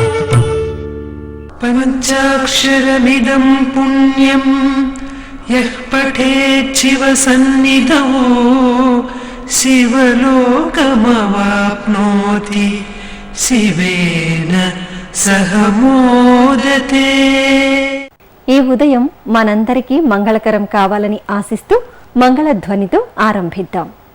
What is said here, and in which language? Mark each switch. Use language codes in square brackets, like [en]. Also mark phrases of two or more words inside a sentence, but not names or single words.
[sa] पंचाक्षरमिदं पुण्यं यः पठेत् शिवसन्निधौ शिवलोकमवाप्नोति शिवेन सह मोदते. [te] ఈ ఉదయం మనందరికీ మంగళకరం కావాలని ఆశిస్తూ మంగళధ్వనితో ఆరంభిద్దాం.